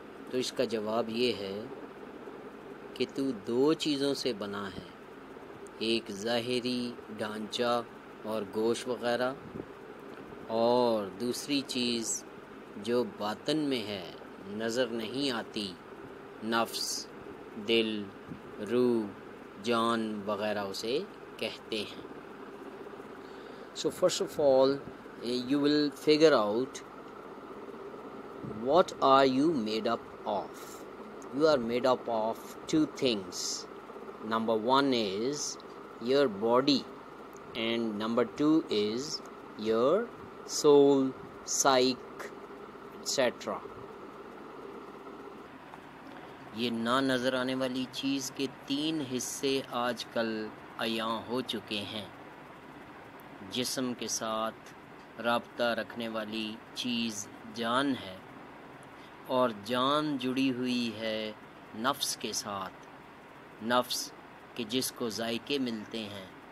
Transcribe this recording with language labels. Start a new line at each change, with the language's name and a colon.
Urdu: تو اس کا جواب یہ ہے کہ تو دو چیزوں سے بنا ہے، ایک ظاہری ڈھانچہ اور گوشت وغیرہ، اور دوسری چیز جو باطن میں ہے، نظر نہیں آتی، نفس، دل، روح، جان وغیرہ اسے کہتے ہیں۔
English: So first of all, you will figure out what are you made up of. You are made up of two things. Number one is your body, and number two is your soul, psyche, etc.
Urdu: یہ نہ نظر آنے والی چیز کے تین حصے آج کل عیاں ہو چکے ہیں۔ جسم کے ساتھ رابطہ رکھنے والی چیز جان ہے، اور جان جڑی ہوئی ہے نفس کے ساتھ، نفس کہ جس کو ذائقے ملتے ہیں،